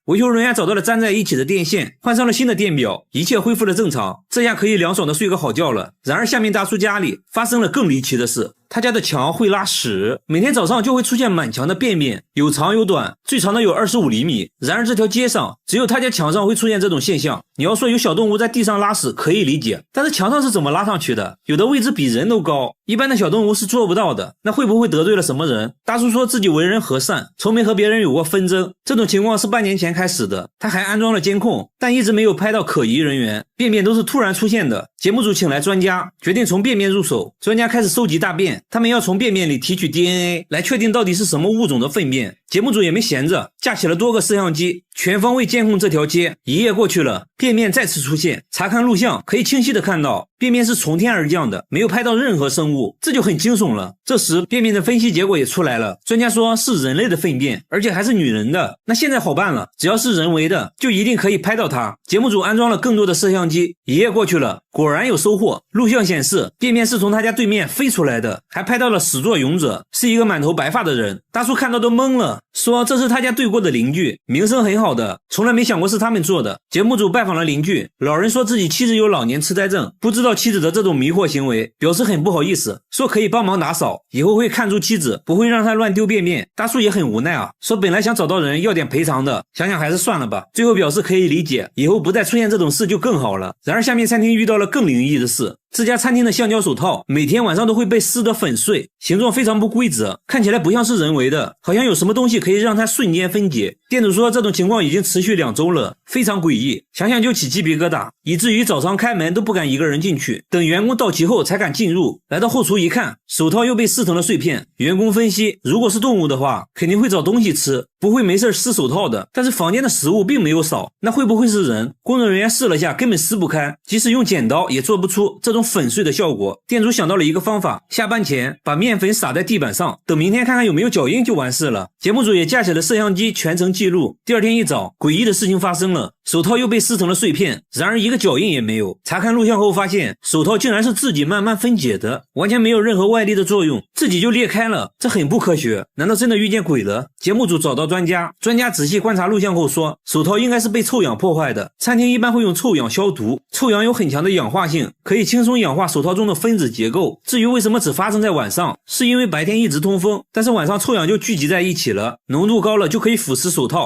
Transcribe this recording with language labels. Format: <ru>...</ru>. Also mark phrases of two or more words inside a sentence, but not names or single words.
<zh>維修人員找到了粘在一起的電線，換上了新的電表，一切恢復了正常，這下可以涼爽的睡個好覺了。然而下面大叔家裡發生了更離奇的事。他家的牆會拉屎，每天早上就會出現滿牆的便便，有長有短，最長的有25厘米。然而這條街上只有他家牆上會出現這種現象。你要說有小動物在地上拉屎可以理解，但是牆上是怎麼拉上去的？有的位置比人都高，一般的小動物是做不到的。那會不會得罪了什麼人？大叔說自己為人和善，從沒和別人有過紛爭。這種情況是半年前開始的，他還安裝了監控，但一直沒有拍到可疑人員，便便都是突然出現的。節目組請來專家，決定從便便入手。專家開始收集大便，他們要從便便裡提取 DNA 來確定到底是什麼物種的糞便。節目組也沒閒着，架起了多個攝像機，全方位監控這條街。一夜過去了，便便再次出現，查看錄像可以清晰的看到便便是從天而降的，沒有拍到任何生物，這就很驚悚了。這時便便的分析結果也出來了，專家說是人類的糞便，而且還是女人的。那現在好辦了，只要是人為的就一定可以拍到它。節目組安裝了更多的攝像機，一夜過去了，果然有收穫。錄像顯示便便是從他家對面飛出來的，還拍到了始作俑者是一個滿頭白髮的人。大叔看到都懵了，說這是他家对过的鄰居，名聲很好的，從來沒想過是他們做的。節目組拜訪了鄰居，老人說自己妻子有老年痴呆症，不知道妻子的這種迷惑行為，表示很不好意思，說可以幫忙打掃，以後會看住妻子，不會讓她亂丟便便。大叔也很無奈啊，說本來想找到人要點賠償的，想想還是算了吧，最後表示可以理解，以後不再出現這種事就更好了。然而下面餐廳遇到了更靈異的事，這家餐廳的橡膠手套每天晚上都會被撕得粉碎，形狀非常不規則，看起來不像是人為的，好像有什麼東西可以讓它瞬間分解。店主說這種情況已經持續2周了，非常詭異，想想就起雞皮疙瘩，以至於早上開門都不敢一個人進去，等員工到齊後才敢進入。來到後廚一看，手套又被撕成了碎片。員工分析，如果是動物的話，肯定會找東西吃，不會沒事撕手套的。但是房間的食物並沒有少，那會不會是人？工作人員試了下，根本撕不開，即使用剪刀也做不出這種粉碎的效果。店主想到了一個方法，下班前把面粉撒在地板上，等明天看看有沒有腳印就完事了。節目組也架起了攝像機全程記錄。第二天一早，詭異的事情發生了，手套又被撕成了碎片，然而一個腳印也沒有。查看錄像後發現，手套竟然是自己慢慢分解的，完全沒有任何外力的作用，自己就裂開了，這很不科學。難道真的遇見鬼了？節目組找到專家仔細觀察錄像後說，手套應該是被臭氧破壞的。餐廳一般會用臭氧消毒，臭氧有很強的氧化性，可以輕鬆氧化手套中的分子結構。至於為什麼只發生在晚上，是因為白天一直通風，但是晚上臭氧就聚集在一起了，濃度高了就可以腐蝕手套。</zh>